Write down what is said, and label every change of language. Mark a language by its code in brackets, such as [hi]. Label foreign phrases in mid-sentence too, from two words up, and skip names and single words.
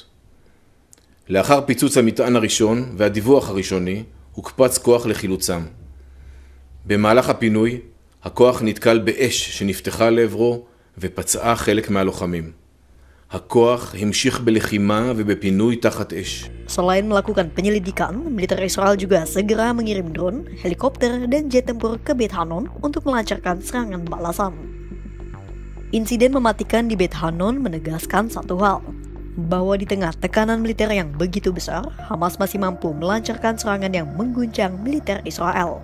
[he] לאחר פיצוץ המטען הראשון והדיווח הראשוני, הוקפץ כוח לחילוצם. במהלך הפינוי, הכוח נתקל באש שנפתחה לעברו ופצעה חלק מהלוחמים. הכוח המשיך בלחימה ובפינוי תחת אש. [id] Selain melakukan penyelidikan, militer Israel juga segera mengirim drone, helikopter, dan jet tempur ke Beit Hanon untuk melancarkan serangan balasan. Insiden mematikan di Beit Hanon menegaskan satu hal, bahwa di tengah tekanan militer yang begitu besar, Hamas masih mampu melancarkan serangan yang mengguncang militer Israel.